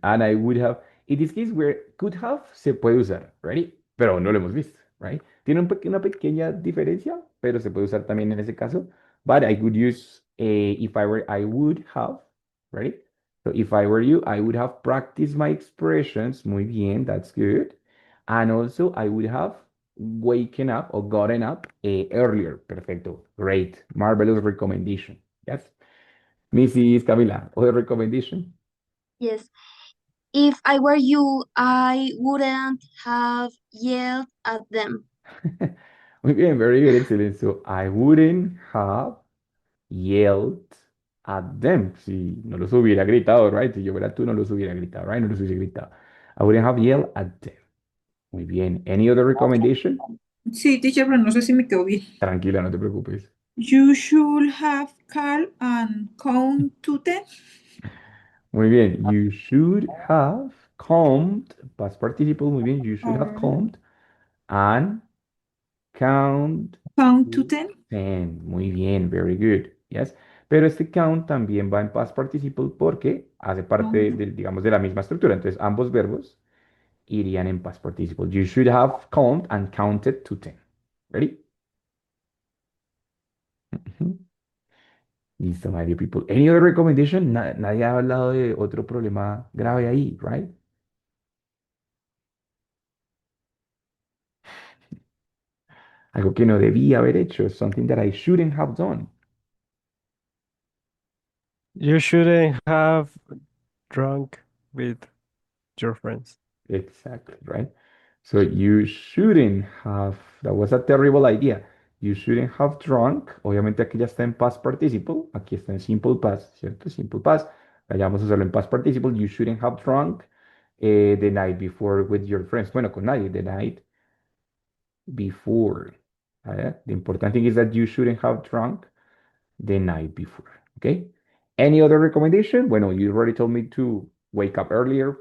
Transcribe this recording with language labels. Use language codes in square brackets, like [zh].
[en] And I would have, in this case, where could have [es] se puede usar, [en] ready? [es] Pero no lo hemos visto, right? Tiene una pequeña diferencia, pero se puede usar también en ese caso. [en] But I could use if I were, I would have, ready? So if I were you, I would have practiced my expressions. [es] Muy bien, [en] that's good. And also I would have waken up or gotten up earlier. Perfecto. Great. Marvelous recommendation. Yes. Mrs. Camila, other recommendation? Yes. If I were you, I wouldn't have yelled at them. [es] Muy bien, [en] very good, excellent. So I wouldn't have yelled at them. [es] Si no los hubiera gritado, right? Si yo fuera tú, no los hubiera gritado, right? No los hubiera gritado. [en] I wouldn't have yelled at them. [es] Muy bien. [en] Any other recommendation? [es] Sí, teacher, pero no sé si me quedó bien. Tranquila, no te preocupes. [en] You should have called and count to 10. [es] Muy bien. [en] You should have calmed, past participle, muy bien. You should have Or calmed and count count to 10. 10. [es] Muy bien, [en] very good. Yes. [es] Pero este count también va en past participle porque hace parte [en] Count. [es] del, digamos, de la misma estructura. Entonces, ambos verbos irían en past participle. [en] You should have count and counted to 10. Ready? Ujú. Listo, my dear people. Any other recommendation? [es] Nadie ha hablado de otro problema grave ahí, right? Algo que no debía haber hecho. [en] Something that I shouldn't have done. You shouldn't have drunk with your friends. Exactly, right? So you shouldn't have, that was a terrible idea. You shouldn't have drunk. [es] Obviamente aquí ya está en past participle. Aquí está en simple past, ¿cierto? Simple past. Allá vamos a hacerlo en past participle. [en] You shouldn't have drunk the night before with your friends. [es] Bueno, con nadie. [en] The night before. The important thing is that you shouldn't have drunk the night before. Okay? Any other recommendation? Bueno, you already told me to wake up earlier.